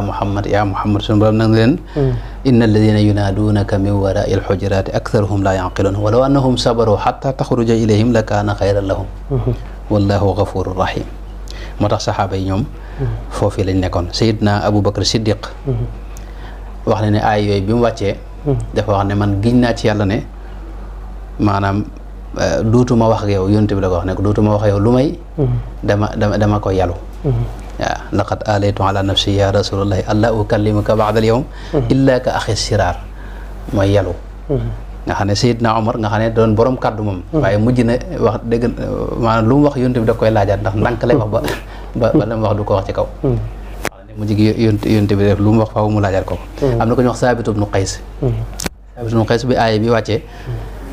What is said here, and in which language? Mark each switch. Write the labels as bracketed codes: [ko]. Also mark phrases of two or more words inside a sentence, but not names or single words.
[ar] Muhammad [wo] suñu borom nag leen [ar] إن الذين ينادونك من وراء الحجرات أكثرهم لا يعقلون ولو أنهم صبروا حتى تخرج إليهم لكان خيرا لهم والله غفور رحيم [wo] moo tax saxaaba yi ñoom foofii lañ nekkoon [ar] Seydina Abu Bakar Siddiq [wo] wax ne aay yooyu bi mu wàccee dafa wax ne man giñ naa ci yàlla ne maanaam duutuma wax ak yow yonent bi la ko wax ne ko duutuma wax ak yow lu may dama ko yalu waaw [ar] لقد آليت على نفسي يا رسول الله ألا أكلمك بعد اليوم إلا كأخي السرار [wo] mooy yalu nga xam ne Seydina Omar nga xam ne doon borom kàddu moom waaye mujj na wax dëgg maanaam lu mu wax yonent bi daf koy laajaat ndax ndànk lay wax ba la mu wax du ko wax ci kaw wax ne mujj gi yonent bi def lu mu wax faaw mu laajaat ko am na ko ñu wax Saabit ibnu Qays bi aaye bi wàccee